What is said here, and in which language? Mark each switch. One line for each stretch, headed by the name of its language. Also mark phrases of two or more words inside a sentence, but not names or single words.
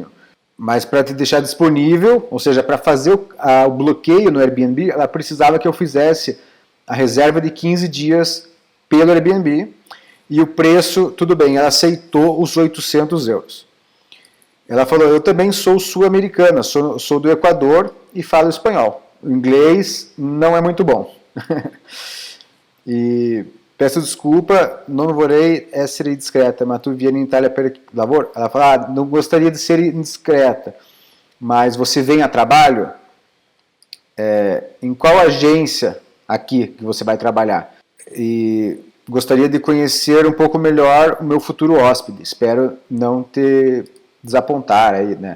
Portuguese: Mas para te deixar disponível, ou seja, para fazer o bloqueio no Airbnb, ela precisava que eu fizesse a reserva de 15 dias pelo Airbnb e o preço, tudo bem, ela aceitou os 800 euros. Ela falou, eu também sou sul-americana, sou do Equador e falo espanhol. O inglês não é muito bom. E peço desculpa,
Italian: não vorrei essere discreta, ma tu vieni in Italia per lavoro?
Portuguese: Ela fala, não gostaria de ser indiscreta, mas você vem a trabalho? Em qual agência aqui que você vai trabalhar? E gostaria de conhecer um pouco melhor o meu futuro hóspede. Espero não te desapontar aí, né?